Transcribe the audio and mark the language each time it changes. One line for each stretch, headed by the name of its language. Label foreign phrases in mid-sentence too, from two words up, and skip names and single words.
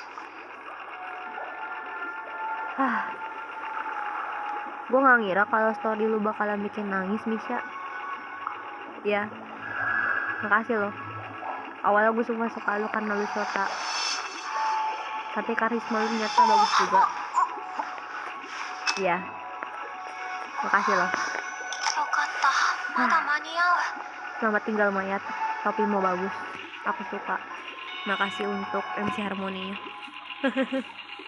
Indonesian: Gue gak ngira kalau story lu bakalan bikin nangis, Misha. Ya, makasih loh. Awalnya gue suka lu karena lu Shota, tapi karisma lu ternyata bagus juga. Ya, makasih loh.
Japanese: よかった。 まだ間に合う。
Indonesian: Selamat tinggal mayat, topimu bagus, aku suka. Makasih untuk MC Harmoninya.